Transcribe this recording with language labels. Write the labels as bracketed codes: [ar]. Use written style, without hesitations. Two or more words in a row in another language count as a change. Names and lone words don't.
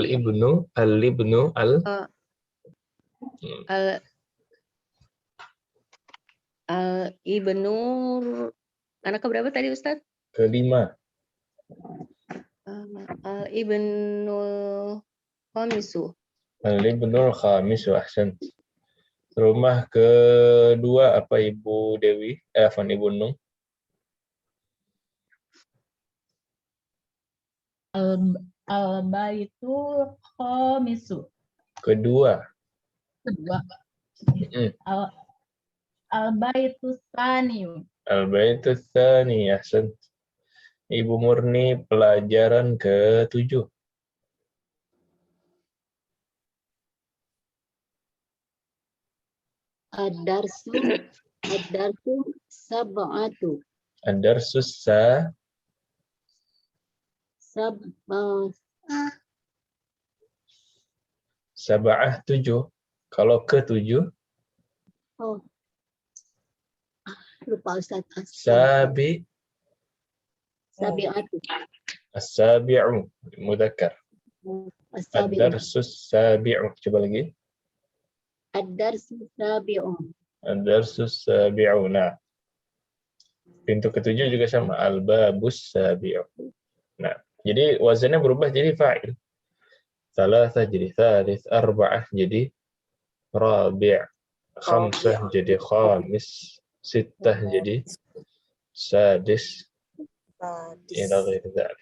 [id] Al-ibnu, Ibnu anak keberapa tadi Ustaz? kelima. [ar] الابن الخامس. الابن الخامس، أحسن. [id] Rumah kedua apa Ibu Dewi? Ibu Nung? [ar] البيت الخامس. [id] Kedua. [ar] البيت الثاني. البيت الثاني، أحسن. [id] Ibu Murni pelajaran ke-7. [ar] الدرس سبعة. الدرس سبعة 7. [id] Kalau ke-7 Oh. Lupa Ustaz. Sabi'atu. [ar] السابع مذكر. [id] As-sabi'u. [ar] الدرس السابع. [id] Coba lagi. [ar] الدرس السابع. الدرس السابع. [id] Nah. Pintu ke-7 juga sama. [ar] الباب السابع. [id] Nah, jadi wazannya berubah jadi fa'il. Salasah jadi thalith, arba'ah jadi rabi', khamsah jadi khamis, sittah jadi sadis, [ar] إلى غير ذلك.